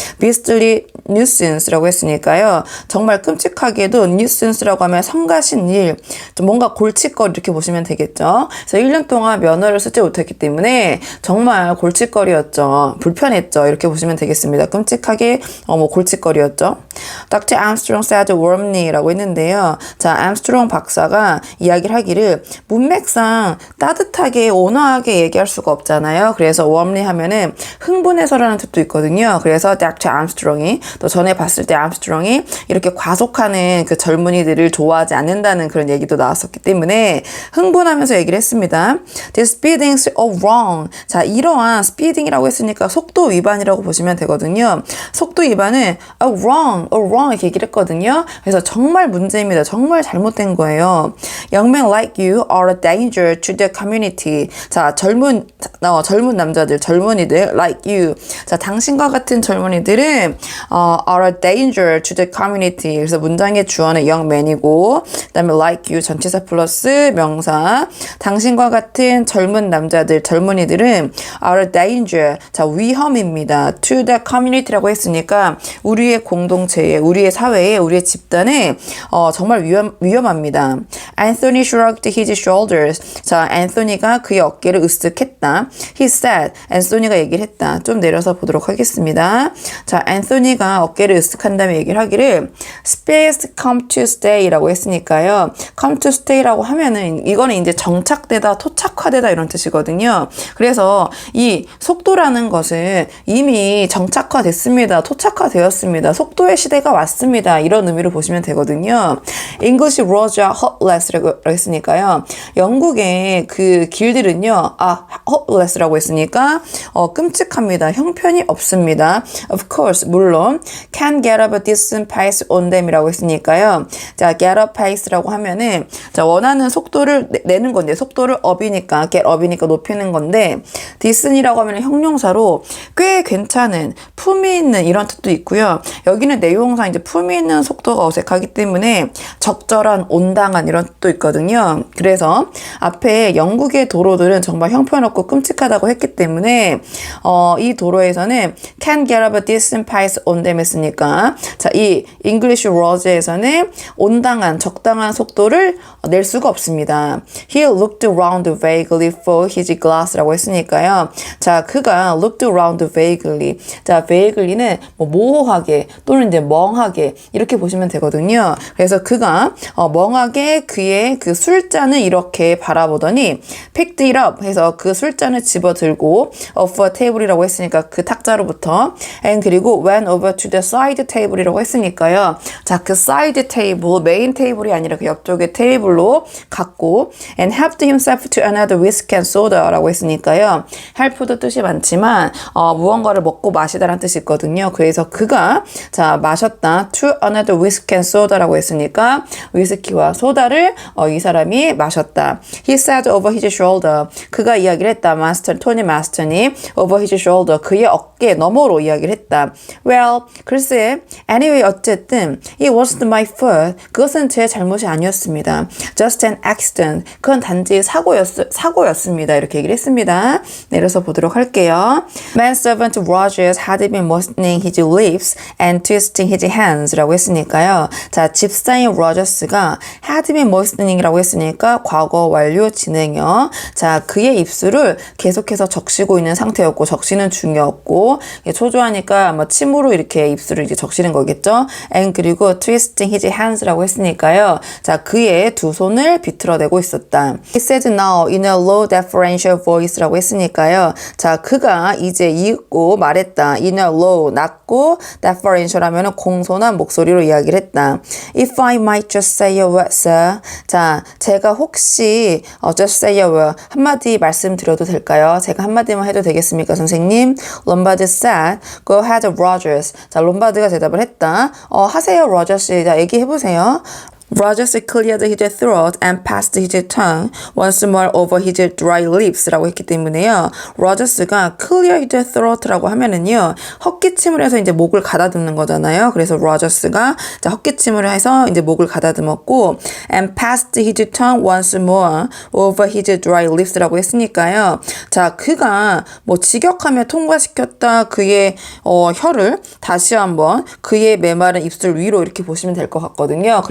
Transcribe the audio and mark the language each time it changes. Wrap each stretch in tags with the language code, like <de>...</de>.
<en>Beastly nuisance</en> <ko>라고 했으니까요. 정말 끔찍하게도 nuisance라고 하면 성가신 일, 좀 뭔가 골칫거리 이렇게 보시면 되겠죠. 그래서 1년 동안 면허를 쓰지 못했기 때문에 정말 골칫거리였죠. 불편했죠. 이렇게 보시면 되겠습니다. 끔찍하게 뭐 골칫거리였죠.</ko> <en>Dr. Armstrong said warmly</en> <ko>라고 했는데요. 자, 암스트롱 박사가 이야기를 하기를 문맥상 따뜻하게 온화하게 얘기할 수가 없잖아요. 그래서 warmly 하면은 흥분해서라는 뜻도 있거든요. 그래서 Dr. Armstrong이 또 전에 봤을 때 암스트롱이 이렇게 과속하는 그 젊은이들을 좋아하지 않는다는 그런 얘기도 나왔었기 때문에 흥분하면서 얘기를 했습니다.</ko> <en>The speeding's all wrong.</en> <ko>자, 이러한 speeding이라고 했으니까 속도 위반이라고 보시면 되거든요. 속도 위반은 wrong wrong 이렇게 얘기를 했거든요. 그래서 정말 문제입니다. 정말 잘못된 거예요.</ko> <en>Young men like you are a danger to the community.</en> <ko>자, 젊은 남자들, 젊은이들</ko> <en>like you.</en> <ko>자, 당신과 같은 젊은이들은</ko> <en>are a danger to the community.</en> <ko>그래서 문장의 주어는</ko> <en>young men</en> <ko>이고 그다음에</ko> <en>like you</en> <ko>전치사 플러스 명사. 당신과 같은 젊은 남자들, 젊은이들은</ko> <en>are a danger.</en> <ko>자, 위험입니다.</ko> <en>to the community</en> <ko>라고 했으니까 우리의 공동체에, 우리의 사회에, 우리의 집단에 정말 위험합니다.</ko> <en>Anthony shrugged his shoulders.</en> <ko>자, 앤소니가 그의 어깨를 으쓱했다.</ko> <en>He said.</en> <ko>앤소니가 얘기를 했다. 좀 내려서 보도록 하겠습니다. 자, 앤소니가 어깨를 으쓱한 다음에 얘기를 하기를</ko> <en>Space come to stay</en> <ko>라고 했으니까요.</ko> <en>come to stay</en> <ko>라고 하면은 이거는 이제 정착되다, 토착화되다 이런 뜻이거든요. 그래서 이 속도라는 것은 이미 정착화됐습니다. 토착화되었습니다. 속도의 시대가 왔습니다. 이런 의미로 보시면 되거든요.</ko> <en>English roads are hopeless</en> <ko>라고 했으니까요. 영국의 그 길들은요. hopeless라고 했으니까 끔찍합니다. 형편이 없습니다.</ko> <en>Of course,</en> <ko>물론</ko> <en>can get up a decent pace on them</en> <ko>이라고 했으니까요. 자,</ko> <en>get up pace</en> <ko>라고 하면은 자, 원하는 속도를 내는 건데 속도를 up이니까 get up이니까 높이는 건데 decent이라고 하면 형용사로 꽤 괜찮은, 품위 있는 이런 뜻도 있고요. 여기는 내용상 이제 품위 있는 속도가 어색하기 때문에 적절한, 온당한 이런 뜻도 있거든요. 그래서 앞에 영국의 도로들은 정말 형편없고 끔찍하다고 했기 때문에 이 도로에서는</ko> <en>can get up a decent pace on them</en> <ko>했으니까 자, 이</ko> <en>English roads</en> <ko>에서는 온당한, 적당한 속도를 낼 수가 없습니다.</ko> <en>He looked around vaguely for his glass</en> <ko>라고 했으니까요. 자, 그가</ko> <en>looked around vaguely.</en> <ko>자, vaguely는 뭐 모호하게 또는 이제 멍하게 이렇게 보시면 되거든요. 그래서 그가 멍하게 그의 그 술잔을 이렇게 바라보더니</ko> <en>picked it up</en> <ko>해서 그 술잔을 집어들고</ko> <en>off a table</en> <ko>이라고 했으니까 그 탁자로부터 and 그리고</ko> <en>went over to the side table</en> <ko>이라고 했으니까요. 자, 그 side table, 메인 테이블이 아니라 그 옆쪽의 테이블로 갔고</ko> <en>and helped himself to another whiskey and soda</en> <ko>라고 했으니까요. help도 뜻이 많지만 무언가를 먹고 마시다라는 뜻이 있거든요. 그래서 그가 자, 마셨다</ko> <en>to another whiskey and soda</en> <ko>라고 했으니까 위스키와 소다를 이 사람이 마셨다.</ko> <en>He said over his shoulder.</en> <ko>그가 이야기를 했다. 토니 마스턴이</ko> <en>over his shoulder.</en> <ko>그의 어깨 너머로 이야기를 했다.</ko> <en>Well,</en> <ko>글쎄,</ko> <en>anyway</en> <ko>어쨌든</ko> <en>it wasn't my fault.</en> <ko>그것은 제 잘못이 아니었습니다.</ko> <en>Just an accident.</en> <ko>그건 단지 사고였습니다. 이렇게 얘기를 했습니다. 내려서 보도록 할게요.</ko> <en>Manservant Rogers had been moistening his lips and twisting his hands</en> <ko>라고 했으니까요. 자, 집사인 로저스가</ko> <en>had been moistening</en> <ko>이라고 했으니까 과거 완료 진행형. 자, 그의 입술을 계속해서 적시고 있는 상태였고 적시는 중이었고 초조하니까 아마 침으로 이렇게 입술을 이제 적시는 거겠죠.</ko> <en>And</en> <ko>그리고</ko> <en>twisting his hands</en> <ko>라고 했으니까요. 자, 그의 두 손을 비틀어대고 있었다.</ko> <en>He said now in a low deferential voice</en> <ko>라고 했으니까요. 자, 그가 이제 이윽고 말했다.</ko> <en>in a low,</en> <ko>낮고 deferential 하면은 공손한 목소리로 이야기를 했다.</ko> <en>If I might just say a word, sir.</en> <ko>자, 제가 혹시</ko> <en>just say a word</en> <ko>한마디 말씀드려도 될까요? 제가 한마디만 해도 되겠습니까, 선생님?</ko> <en>롬바드 said, go ahead, Rogers.</en> <ko>자, 롬바드가 대답을 했다. 하세요, 로저스. 자, 얘기해보세요.</ko> <en>Rogers cleared his throat and passed his tongue once more over his dry lips</en> <ko>라고 했기 때문에요. 로저스가</ko> <en>clear his throat</en> <ko>라고 하면은요, 헛기침을 해서 이제 목을 가다듬는 거잖아요. 그래서 로저스가 자, 헛기침을 해서 이제 목을 가다듬었고</ko> <en>and passed his tongue once more over his dry lips</en> <ko>라고 했으니까요. 자, 그가 뭐 직역하며 통과시켰다 그의 혀를 다시 한번 그의 메마른 입술 위로 이렇게 보시면 될 것 같거든요.</ko>